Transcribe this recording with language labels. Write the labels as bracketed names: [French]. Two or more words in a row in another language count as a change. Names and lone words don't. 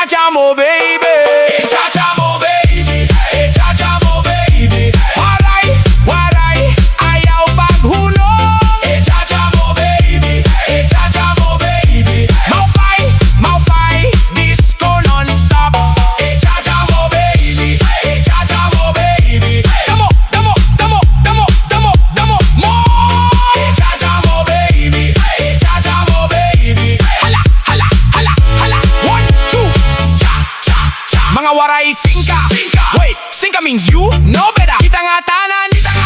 [Waray] mo baby, i-cha-cha mo baby, i-cha-cha mo baby. Waray, waray, ayaw paghunong, i-cha-cha mo baby, i-cha-cha mo baby. Maupay, maupay, [English] disco nonstop, [Waray] i-cha-cha mo baby, i-cha-cha mo baby. Damo, damo, damo, damo, damo, damo mo, i-cha-cha mo baby, i-cha-cha mo baby. Hala, hala, hala, hala, 1, 2, cha-cha-cha. Mga waray, singka, [English] wait, singka means you know better. [Waray] Kita nga tanan